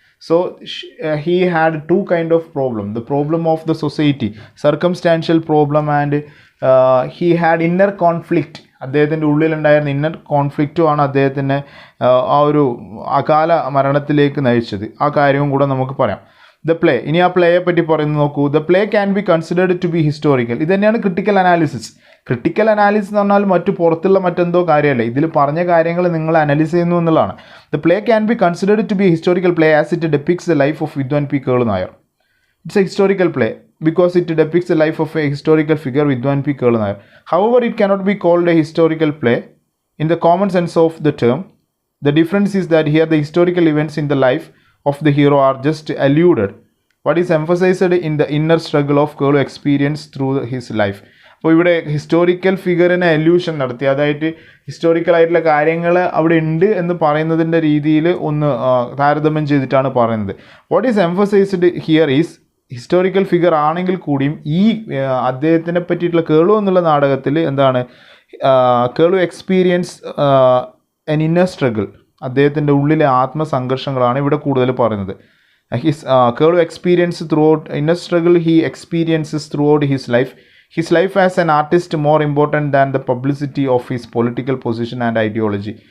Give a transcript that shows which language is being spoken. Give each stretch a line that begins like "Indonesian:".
English: So, he had 2 kind of problem. The problem of the society, circumstantial problem, and he had inner conflict.
Malayalam: അദ്ദേഹത്തിൻ്റെ ഉള്ളിലുണ്ടായിരുന്ന inner കോൺഫ്ലിക്റ്റുമാണ് അദ്ദേഹത്തിനെ ആ ഒരു അകാല മരണത്തിലേക്ക് നയിച്ചത്. ആ കാര്യവും കൂടെ നമുക്ക് പറയാം. ദ പ്ലേ, ഇനി ആ പ്ലേയെ പറ്റി പറയുന്നത് നോക്കൂ.
English: The play can be considered to be historical.
Malayalam: ഇത് തന്നെയാണ് ക്രിട്ടിക്കൽ അനാലിസിസ്. ക്രിട്ടിക്കൽ അനാലിസിസ് എന്ന് പറഞ്ഞാൽ പുറത്തുള്ള മറ്റെന്തോ കാര്യമല്ല, ഇതിൽ പറഞ്ഞ കാര്യങ്ങൾ നിങ്ങൾ അനലൈസ് ചെയ്യുന്നു എന്നുള്ളതാണ്.
English: The play can be considered to be historical play as it depicts the life of Vidwan P Kelu Nair. It's a historical play because it depicts the life of a historical figure, Vidwan P. Kerlu Nair. However, it cannot be called a historical play in the common sense of the term. The difference is that here the historical events in the life of the hero are just alluded. What is emphasized in the inner struggle of Kerlu experience through his life.
Malayalam: അപ്പോൾ ഇവിടെ historical ഫിഗറിനെ allusion നടത്തി, അതായത് historical ആയിട്ടുള്ള കാര്യങ്ങൾ അവിടെ ഉണ്ട് എന്ന് പറയുന്നതിൻ്റെ രീതിയിൽ ഒന്ന് താരതമ്യം ചെയ്തിട്ടാണ് പറയുന്നത്.
English: what is emphasised here is
Malayalam: historical figure ആണെങ്കിൽ കൂടിയും ഈ അദ്ദേഹത്തിനെ പറ്റിയിട്ടുള്ള കേളു എന്നുള്ള നാടകത്തിൽ എന്താണ്,
English: Kelu experience an inner struggle,
Malayalam: അദ്ദേഹത്തിൻ്റെ ഉള്ളിലെ ആത്മസംഘർഷങ്ങളാണ് ഇവിടെ കൂടുതൽ പറയുന്നത്.
English: Kelu experience throughout inner struggle he experiences throughout his life. His life as an artist more important than the publicity of his political position and ideology.